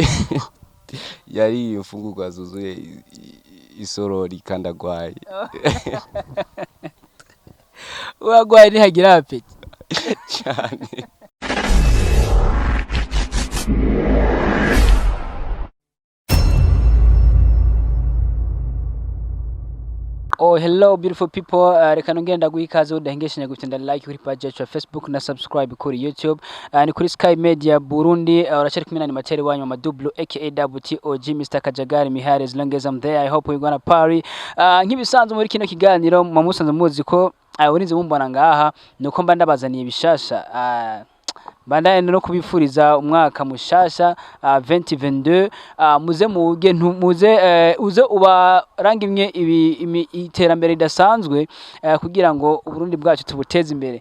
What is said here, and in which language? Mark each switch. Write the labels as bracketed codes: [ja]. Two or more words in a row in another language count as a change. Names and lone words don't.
[rn] yari imfungurwa zuzuye isorori kandi agwaye. Uragwaye ntihagira apeti cyane. [en] Oh, hello beautiful people. [rn] Reka nongenda guha ikaze udahengeshanya gutenda like kuri page yacu ya Facebook na subscribe kuri YouTube. Ni kuri Sky Media Burundi. Uracari kumwe na animateur wanyu wa Madublo aka WTOG Mr. Kajagari Mihari. [en] As long as I'm there, I hope we're gonna party. [rn] Nk'ibisanzwe muri kino kiganiro musanzwe muzi ko urinze mumbona ngaha nuko mba ndabazaniye bishasha. Bandaye no kubifuriza umwaka mushasha 2022 uze ubarangimwe iterambere ridasanzwe kugira ngo Uburundi bwacu tubuteze imbere.